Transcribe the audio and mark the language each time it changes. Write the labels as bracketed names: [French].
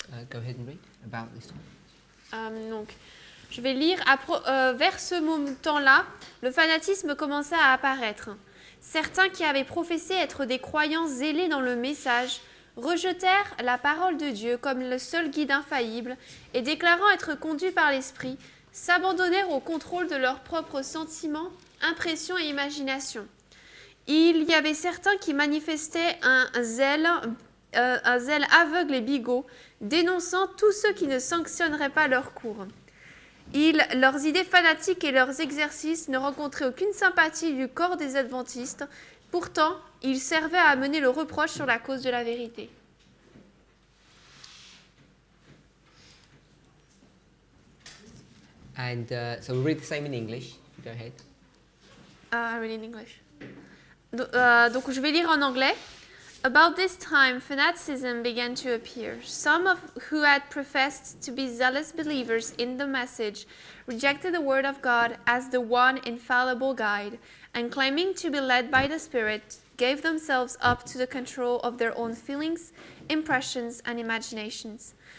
[English] Go ahead and read about this time. [French] Donc, je vais lire. Vers ce moment-là, le fanatisme commença à apparaître. Certains qui avaient professé être des croyants zélés dans le message rejetèrent la parole de Dieu comme le seul guide infaillible et déclarant être conduits par l'Esprit, s'abandonnèrent au contrôle de leurs propres sentiments, impressions et imaginations. Il y avait certains qui manifestaient un zèle aveugle et bigot, dénonçant tous ceux qui ne sanctionneraient pas leurs cours. Leurs idées fanatiques et leurs exercices ne rencontraient aucune sympathie du corps des adventistes. Pourtant, ils servaient à amener le reproche sur la cause de la vérité. [English] And so we'll read the same in English. Go ahead. I read in English. [French] Donc je vais lire en anglais. [English] About this time, fanaticism began to appear. Some who had professed to be zealous believers in the message rejected the word of God as the one infallible guide, and claiming to be led by the Spirit, gave themselves up to the control of their own feelings, impressions, and imaginations.